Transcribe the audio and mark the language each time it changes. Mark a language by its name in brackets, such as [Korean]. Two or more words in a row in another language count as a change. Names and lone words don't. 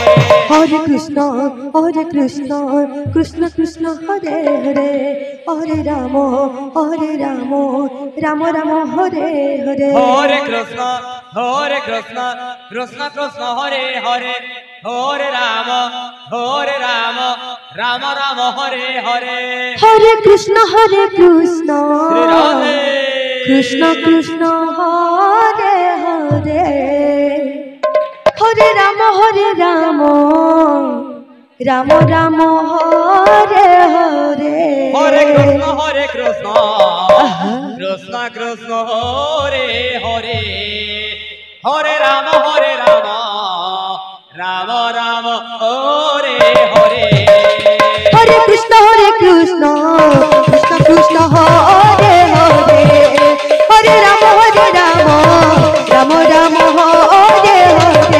[Sanskrit] হরে কৃষ্ণ কৃষ্ণ কৃষ্ণ হরে হরে হরে রাম রাম রাম হরে হরে হরে কৃষ্ণ কৃষ্ণ কৃষ্ণ হরে হরে হরে রাম রাম হরে হরে হরে কৃষ্ণ শ্রী রাধে কৃষ্ণ কৃষ্ণ হরে হরে হরে রাম রাম রাম হরে হরে হরে কৃষ্ণ কৃষ্ণ কৃষ্ণ কৃষ্ণ হরে হরে হরে রাম রাম রাম হরে হরে হরে কৃষ্ণ কৃষ্ণ কৃষ্ণ হরে হরে হরে রাম রাম রাম হরে হরে